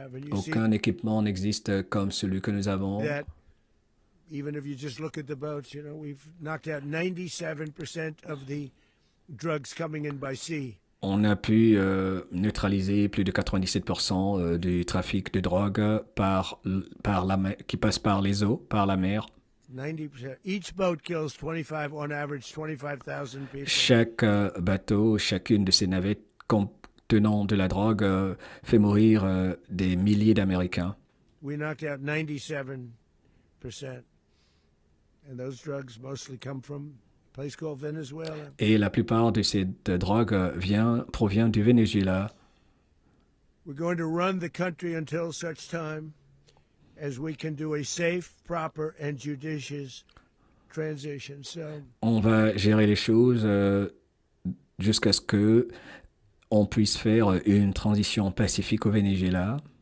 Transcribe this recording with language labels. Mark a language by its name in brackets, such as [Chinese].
[French] Aucun équipement n'existe comme celui que nous avons. [English] Even if you just look at the boats, we've knocked out 97% of the drugs coming in by sea. [French] On a pu neutraliser plus de 97% du trafic de drogue par la mer, qui passe par les eaux, par la mer. 90%. [English] Each boat kills 25, on average 25,000 people. [French] Chaque bateau, chacune de ces navettes contenant de la drogue fait mourir des milliers d'Américains. [English] We knocked out 97%. And those drugs mostly come from a place called Venezuela. [French] Et la plupart de cette drogue provient du Venezuela. [English] We're going to run the country until such time as we can do a safe, proper and judicious transition. [French] On va gérer les choses jusqu'à ce que on puisse faire une transition pacifique au Venezuela.